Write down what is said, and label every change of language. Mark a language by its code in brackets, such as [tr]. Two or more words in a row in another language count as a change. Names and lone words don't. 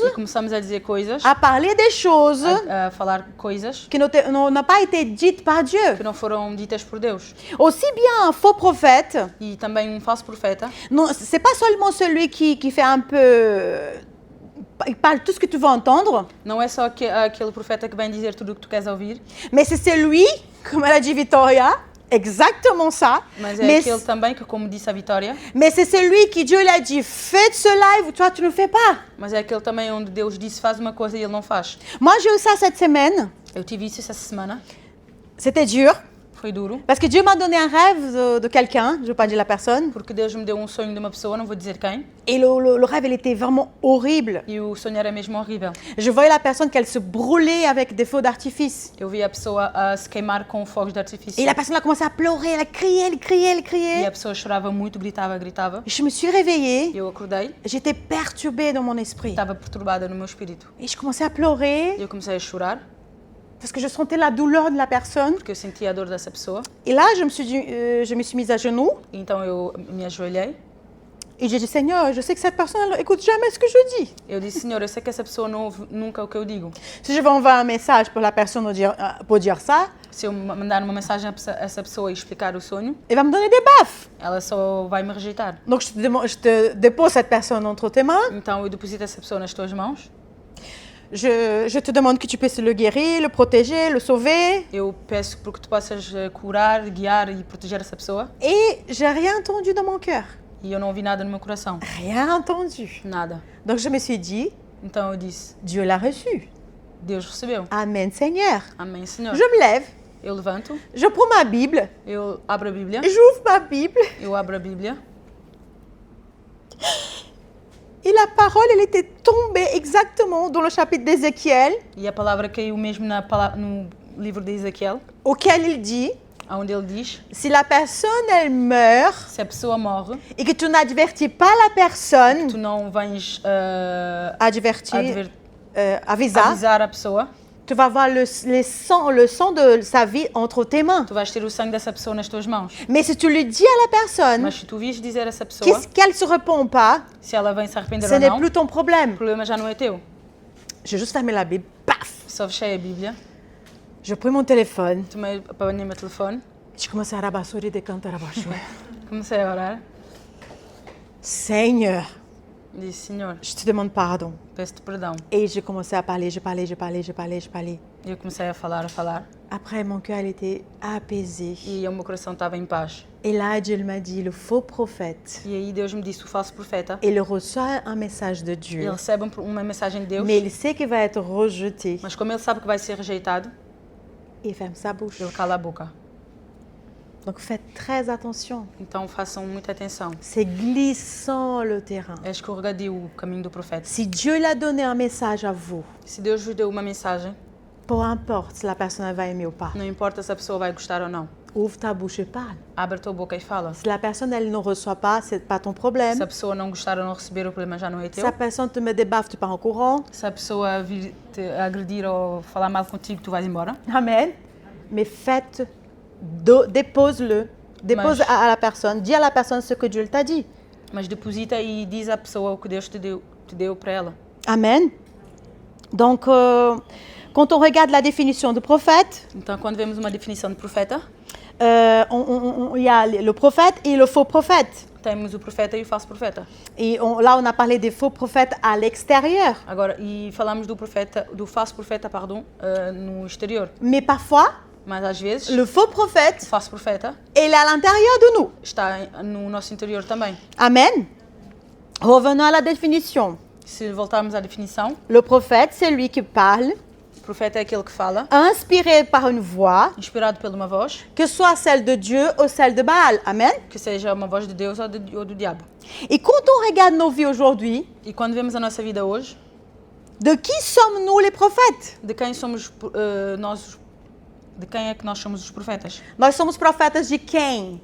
[pt] E começamos a dizer coisas, [fr] à parler des choses [pt] a falar coisas [fr] qui n'ont pas été dites par Dieu. [pt] que não foram ditas por Deus. [fr] Aussi bien un faux prophète, [pt] E também um falso profeta, [fr] non, c'est pas seulement celui qui fait un peu... Il parle tout ce que tu veux entendre, [pt] não é só aquele profeta que vem dizer tudo o que tu queres ouvir, [fr] mais c'est celui, comme elle a dit Victoria, exactement ça, [pt] mas é [fr] mais, [pt] aquele também que, como disse a Vitória, [fr] mais c'est celui qui Dieu l'a dit, fais cela et toi tu ne fais pas. [pt] mas é aquele também onde Deus disse faz uma coisa e ele não faz. [fr] Moi j'ai eu ça cette semaine, [pt] Eu tive isso essa semana, [fr] c'était dur, [pt] foi duro, [fr] parce que Dieu m'a donné un rêve de quelqu'un, je ne veux pas dire la personne, [pt] porque Deus me deu um sonho de uma pessoa, não vou dizer quem, [fr] et le rêve il était vraiment horrible. [pt] e o sonho era mesmo horrível. [fr] Je voyais la personne qu'elle se brûlait avec des feux d'artifice. [pt] Eu vi a pessoa a se queimar com fogos de artifício. [fr] Et la personne a commencé à pleurer, elle criait, elle criait, elle [pt] E [fr] criait. [pt] a pessoa chorava muito, gritava. [fr] Je me suis réveillée, [pt] Eu acordei, [fr] j'étais perturbée dans mon esprit. [pt] estava perturbada no meu espírito. [fr] Et je commençais à pleurer [pt] E eu comecei a chorar, [fr] parce que je sentais la douleur de la personne. [pt] porque eu sentia a dor dessa pessoa. [fr] Et là, je me suis mise à genoux [pt] Então eu me ajoelhei. [fr] et j'ai dit, Seigneur, je sais que cette personne, elle n'écoute jamais ce que je dis. [pt] Eu disse, Senhor, eu sei que essa pessoa não ouve nunca o que eu digo. [fr] Si je vais envoyer un message pour la personne pour dire ça, [pt] Se eu mandar uma mensagem a essa pessoa e explicar o sonho, [fr] elle va me donner des baffes. [pt] ela só vai me rejeitar. [fr] Donc, je te dépose cette personne entre tes mains. [pt] Então eu deposito essa pessoa nas tuas mãos. [fr] Je te demande que tu puisses le guérir, le protéger, le sauver. [pt] Eu peço porque tu possas curar, guiar e proteger essa pessoa. [fr] Et j'ai rien entendu dans mon cœur. [pt] E eu não ouvi nada no meu coração. [fr] Rien entendu. [pt] Nada. [fr] Donc, je me suis dit, [pt] Então eu disse, [fr] Dieu l'a reçu. [pt] Deus recebeu. [fr] Amen, Seigneur. [pt] Amém, Senhor. [fr] Je me lève, [pt] Eu levanto, [fr] je prends ma Bible, [pt] eu abro a Bíblia, [fr] j'ouvre ma Bible. [pt] eu abro a Bíblia [fr] Et la parole, elle était tombée exactement dans le chapitre d'Ézéchiel, [pt] e a palavra caiu mesmo no livro de Ezequiel, [fr] auquel il dit, [pt] onde ele diz, [fr] si la personne, elle meurt, [pt] se a pessoa morre, [fr] et que tu n'avertis pas la personne, [pt] tu não vens avisar, avisar a pessoa, [fr] tu vas voir le sang de sa vie entre tes mains. [pt] tu vais ter o sangue dessa pessoa nas tuas mãos. [fr] Mais si tu le dis à la personne, [pt] Mas se tu vis dizer a essa pessoa, [fr] qu'elle ne se répond pas, [pt] se ela vem se arrepender [fr] ce [pt] ou [fr] n'est [pt] não, [fr] plus ton problème. [pt] o problema já não é teu. [fr] J'ai juste fermé la Bible, paf. [pt] Só fechei a Bíblia, [fr] Je pris mon téléphone, [pt] apanhei o meu telefone, [fr] je commençais à rabassouri des cantes à rabassouri. [pt] comecei a orar, [fr] Seigneur, [pt] disse, Senhor, [fr] je te demande pardon. [pt] peço-te perdão. [fr] Et j'ai commencé à parler, je parlais. [pt] E eu comecei a falar. [fr] Après, mon cœur il était apaisé. [pt] E o meu coração estava em paz. [fr] Et là, Dieu m'a dit, le faux prophète, [pt] E aí Deus me disse, o falso profeta, [fr] il reçoit un message de [pt] ele [fr] Dieu, [pt] recebe uma mensagem de Deus, [fr] mais il sait qu'il va être rejeté. [pt] mas como ele sabe que vai ser rejeitado, [fr] Il ferme sa bouche. [pt] ele cala a boca. [fr] Donc faites très attention. [pt] Então façam muita atenção. [fr] C'est glissant le terrain. [pt] É escorregadio o caminho do profeta. [fr] Si Dieu l'a donné un message à vous, [pt] Se Deus vos deu uma mensagem, [fr] peu importe si la personne va aimer ou pas, [pt] não importa se a pessoa vai gostar ou não. [fr] ouvre ta bouche et parle. [pt] Abre a tua boca e fala. [fr] Si la personne elle ne reçoit pas, c'est pas ton [pt] Se [fr] problème. [pt] a pessoa não gostar ou não receber, o problema já não é [fr] Si [pt] teu. [fr] la personne te met des baffes, tu pars en courant. [pt] Se a pessoa vir te agredir ou falar mal contigo, tu vais embora. [fr] Amen. Mais dépose-le. Dépose [pt] Mas- [fr] à la personne. Dis à la personne ce que Dieu t'a dit. [pt] Mas deposita e diz à pessoa o que Deus te deu para ela. [fr] Amen. Donc, quand on regarde la définition de prophète, [pt] Então, quando vemos uma definição de profeta, [fr] il y a le prophète et le faux prophète. [pt] temos o profeta e o falso profeta. [fr] Et là, on a parlé des faux prophètes à l'extérieur. [pt] Agora, e falamos do falso profeta, no exterior. [fr] Mais parfois, [pt] Mas às vezes, [fr] le faux [pt] o [fr] prophète, [pt] falso profeta [fr] il est à l'intérieur de nous. [pt] está no nosso interior também. [fr] Amen. Revenons à la définition. [pt] Se voltarmos à definição, [fr] Le prophète, c'est lui qui parle, [pt] o profeta é aquele que fala, [fr] inspiré par une voix, [pt] inspirado por uma voz, [fr] que soit celle de Dieu ou celle de Baal. Amen. [pt] que seja uma voz de Deus ou do diabo. [fr] Et quand on regarde nos vies aujourd'hui, [pt] E quando vemos a nossa vida hoje, [fr] de qui sommes-nous les prophètes? [pt] de quem somos nós, de quem é que nós somos os profetas? Nós somos profetas de quem?